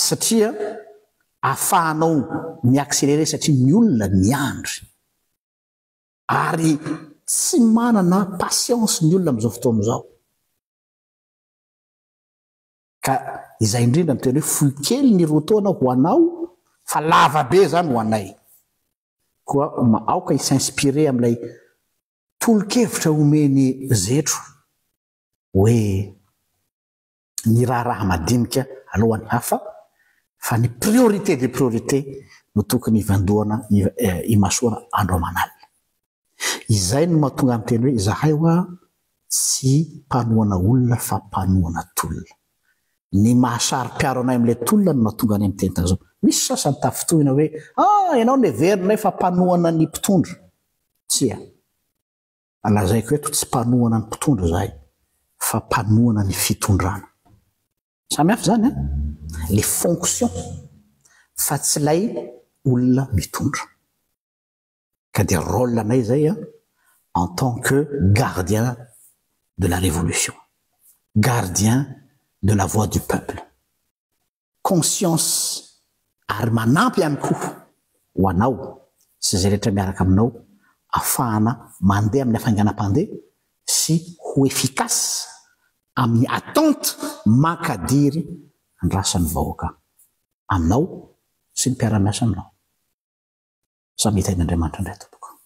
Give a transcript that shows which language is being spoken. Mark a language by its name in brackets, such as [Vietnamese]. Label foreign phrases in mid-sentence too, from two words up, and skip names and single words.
[Malagasy] Satria ahafahanao miaccéléré satria ny olona miandry ary tsy manana patience ny olona am'izao fotoana izao ka izay indrindra miteny hoe fohy kely ny roataona ho anao fa lava be zany ho anay koa aoka s'inspiré am'ilay tolo-kevitra omeny zetro hoe ny raha madinika alohan'ny hafa fa ny [French] priorité des priorités [Malagasy] no tokony ivandoana imasoana andro aman'alina izay no mahatonga am'teny hoe zahay hoa tsy mpanoana olona fa mpanoana tolona ny mahasary-piaro anay am'ilay tolona no mahatonga any am'teny tan'izao misy sasany tafitohina hoe ianao ny verinay fa mpanoana ny mpitondra tsia alazaiko eto tsy mpanoana ny mpitondra zahay fa mpanoana ny fitondrana samihafa zany [French] les fonctions [Malagasy] fa tsy lay olona mitondra ka dia rôle anay zay [French] en tant que gardien de la révolution gardien de la voix du peuple [Malagasy] conscience ary manampy ihany koa ho anao sy zay rehetra miaraka aminao afahana mandeha amin'ny hafainganam-pandeha sy ho efficace amin'ny attente mankadiry andrasan'ny vahoaka aminao sy ny mpiara-miasa aminao samy hitain'Andriamanitra indray tompoko